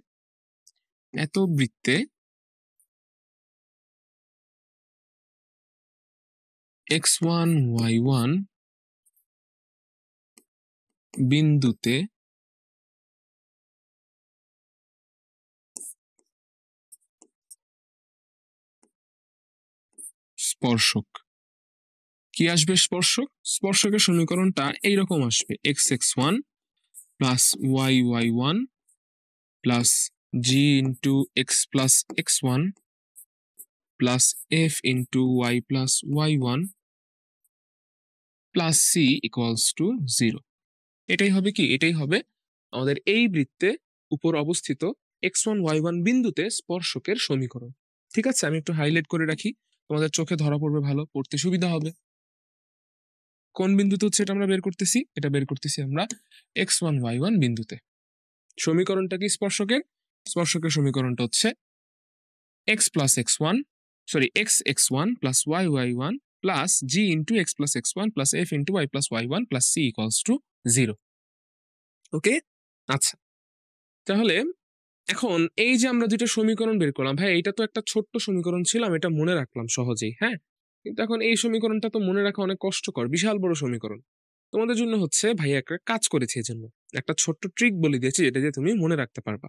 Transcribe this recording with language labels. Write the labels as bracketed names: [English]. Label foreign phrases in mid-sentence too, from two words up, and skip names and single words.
[Bangla] এত বৃত্তে x1 y1 বিন্দুতে স্পর্শক কি আসবে? স্পর্শকের সমীকরণটা এইরকম আসবে [English] x(x1 + y(y1) plus g into x plus x1 plus f into y plus y1 plus c equals to 0। [Bangla] এটাই হবে কি? এটাই হবে আমাদের এই বৃত্তে উপর অবস্থিত x1 y1 বিন্দুতে স্পর্শকের সমীকরণ। ঠিক আছে? আমি একটু হাইলাইট করে রাখি, তোমাদের চোখে ধরা পড়বে, ভালো পড়তে সুবিধা হবে। কোন বিন্দুতে হচ্ছে এটা আমরা বের করতেছি? এটা বের করতেছি আমরা x1 y1 বিন্দুতে। সমীকরণটা কি স্পর্শকের? স্পর্শকের সমীকরণটা হচ্ছে [English] x(x1 + y(y1) plus g into x+x1 plus f into y plus y1 plus c equals to 0। [Bangla] ওকে? আচ্ছা, তাহলে এখন এই যে আমরা দুইটা সমীকরণ বের করলাম, ভাই এটা তো একটা ছোট্ট সমীকরণ ছিল, আমি এটা মনে রাখলাম সহজেই, হ্যাঁ? কিন্তু এখন এই সমীকরণটা তো মনে রাখা অনেক কষ্টকর, বিশাল বড় সমীকরণ। তোমাদের জন্য হচ্ছে ভাই একটা কাজ করেছি, এজন্য একটা ছোট্ট ট্রিক বলে দিয়েছি, যেটা দিয়ে তুমি মনে রাখতে পারবা।